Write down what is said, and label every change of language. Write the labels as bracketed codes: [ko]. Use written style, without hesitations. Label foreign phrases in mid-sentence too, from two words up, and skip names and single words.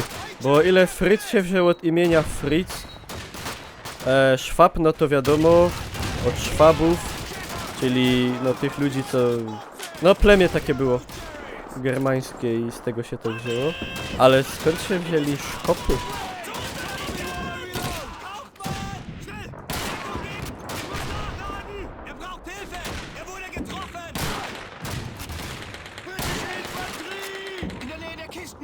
[pl] Bo o ile Fritz się wzięło od imienia Fritz, Szwab, no to wiadomo, od Szwabów, czyli no tych ludzi, co... No plemię takie było germańskie i z tego się to wzięło. Ale skąd się wzięli szkopy? [de] Er braucht Hilfe! Er wurde getroffen! Britische Infanterie! In der Nähe der Kisten!